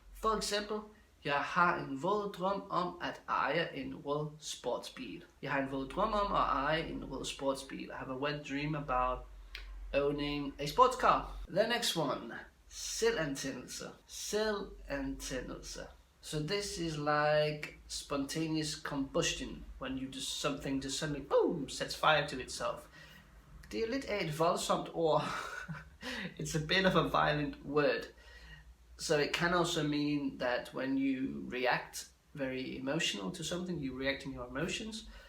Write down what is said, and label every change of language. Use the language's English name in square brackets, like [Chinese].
[Danish] For eksempel, jeg har en våd drøm om at eje en rød sportsbil. Jeg har en våd drøm om at eje en rød sportsbil. [English] I have a wet dream about owning a sports car. The next one, Selvantændelse. Selvantændelse. So this is like spontaneous combustion, when you just something just suddenly boom sets fire to itself. [Danish] Det er lidt af et voldsomt ord. [English] It's a bit of a violent word. So it can also mean that when you react very emotional to something, you react in your emotions.